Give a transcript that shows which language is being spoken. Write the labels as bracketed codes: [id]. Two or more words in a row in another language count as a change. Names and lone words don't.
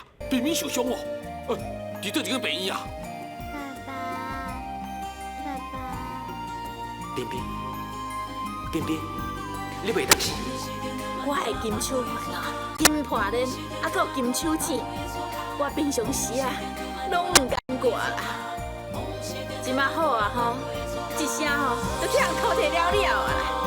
[nan] 冰冰受伤哦，伫倒一个病院啊？爸爸，冰冰，你袂当死。我的金手环啊，金破链，还佫有金手指，我平常时啊，拢唔敢挂啦。即马好啊吼，一声吼，就替人偷摕了啊啦。